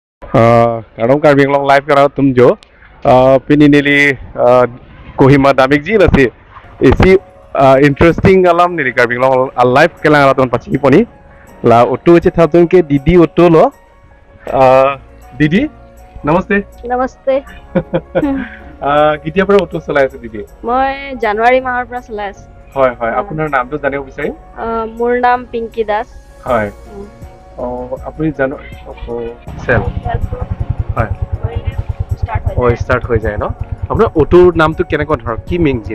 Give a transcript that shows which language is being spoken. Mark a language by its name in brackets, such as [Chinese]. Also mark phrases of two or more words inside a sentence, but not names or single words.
[Karbi] Kadang Karbi Anglong live kara tum jo pininili Kohima damik ji nasi isi interesting alam nili Karbi Anglong live kelang raton pachi poni la auto che thatun ke didi auto lo didi namaste Namaste. [Assamese] কেতিয়া পৰা অটো চলাই আছে দিদি মই জানুৱাৰী মাহৰ পৰা চলাই আছো হয় হয় আপোনাৰ নামটো জানিব বিচাৰিম মোৰ নাম পিংকি দাস হয় আপুনি জানো চেল হয় ষ্টাৰ্ট হৈ যায় ন আপোনাৰ অটোৰ নামটো কেনেকুৱা ধৰণৰ কি ইঞ্জিন